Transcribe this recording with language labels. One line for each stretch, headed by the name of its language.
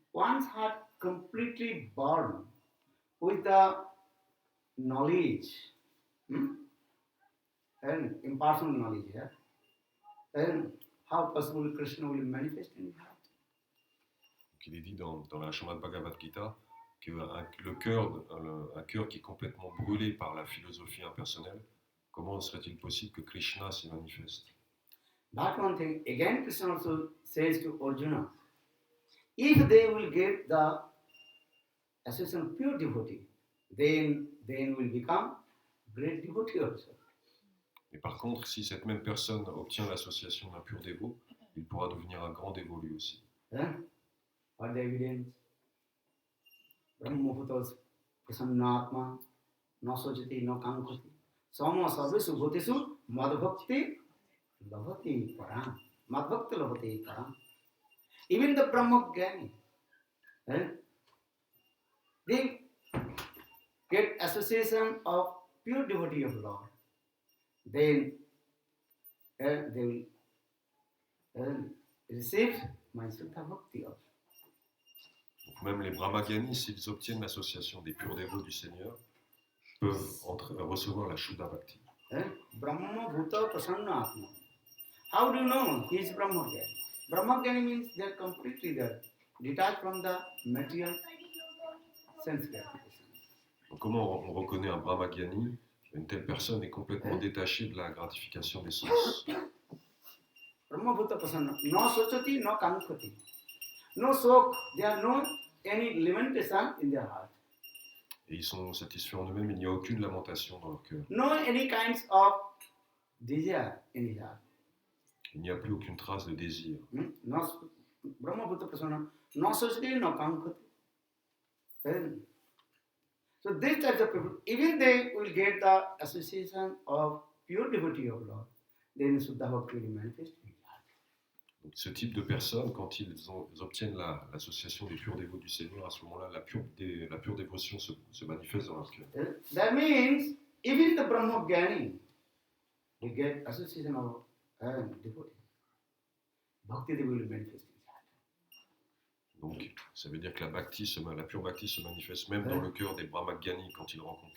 English: One's heart completely burned with the knowledge, and impersonal knowledge here. Then how possible Krishna will manifest in his heart?
French: Donc il est dit dans la Srimad Bhagavad Gita un cœur qui est complètement brûlé par la philosophie impersonnelle, comment serait-il possible que Krishna s'y manifeste?
English: That one thing, again Krishna also says to Arjuna, if they will get the association of pure devotee, then will become great devotee also.
French: Et par contre, si cette même personne obtient l'association d'un pur dévot, il pourra devenir un grand dévot lui aussi.
English: What the evidence?
Sanskrit: Brahmabhutas prasannatma no sochati no kankati sama sarvesu bhutesu madbhakti labhati param. Madbhakti labhati param.
English: Even the Brahmagyani, they get association of pure devotee of Lord. Then they will receive my Sutta Bhakti also.
French: Donc même les Brahmagyanis, s'ils obtiennent l'association des purs dévots du Seigneur, peuvent recevoir la Shuddha Bhakti.
Sanskrit: Brahma Bhuta Prasanna Atma.
English: How do you know he is Brahmagyani? Brahmagyani means they are completely there, detached from the material sense gratification.
French: Donc comment on reconnaît un Brahmagyani? Une telle personne est complètement détachée de la gratification des sens.
Sanskrit: Brahma Bhuta Prasanna. No sochati, no kankati. No sok.
English: There are no any lamentation in their heart.
French: Et ils sont satisfaits en eux-mêmes, il n'y a aucune lamentation dans leur cœur.
English: No any kinds of desire in his heart.
French: Il n'y a plus aucune trace de désir.
Sanskrit: No Brahma Bhuta Prasanna. No sochati, no kankati.
English: So these types of people, even they will get the association of pure devotee of Lord, then Suddha Bhakti will manifest in his heart.
French: Donc ce type de personnes, quand ils obtiennent l'association des purs dévots du Seigneur, à ce moment-là, la pure dévotion se manifeste dans leur cœur.
English: That means even the Brahmagyani will get association of devotee. Bhakti Devi will manifest in his heart.
French: Donc ça veut dire que la pure bhakti se manifeste même dans le cœur des Brahmagyanis quand ils rencontrent les